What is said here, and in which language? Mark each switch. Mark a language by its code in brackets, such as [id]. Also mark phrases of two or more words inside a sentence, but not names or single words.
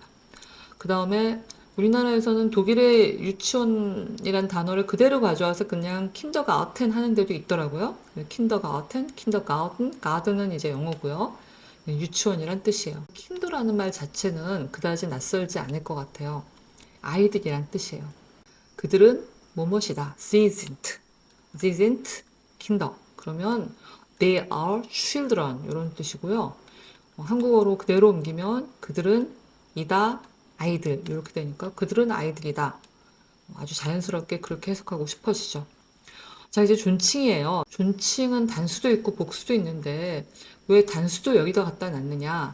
[ko] 그 다음에 우리나라에서는 독일의 유치원이란 단어를 그대로 가져와서 그냥 킨더가르텐 하는 데도 있더라고요. 킨더가르텐, 킨더가든, 가든은 이제 영어고요. 유치원이란 뜻이에요. 킨더라는 말 자체는 그다지 낯설지 않을 것 같아요. 아이들이란 뜻이에요. 그들은 뭐뭇이다. [de] Sie sind Kinder. [ko] 그러면 [en] they are children [ko] 이런 뜻이고요. 한국어로 그대로 옮기면 그들은 이다 아이들 이렇게 되니까 그들은 아이들이다. 아주 자연스럽게 그렇게 해석하고 싶어지죠. 자, 이제 존칭이에요. 존칭은 단수도 있고 복수도 있는데 왜 단수도 여기다 갖다 놨느냐?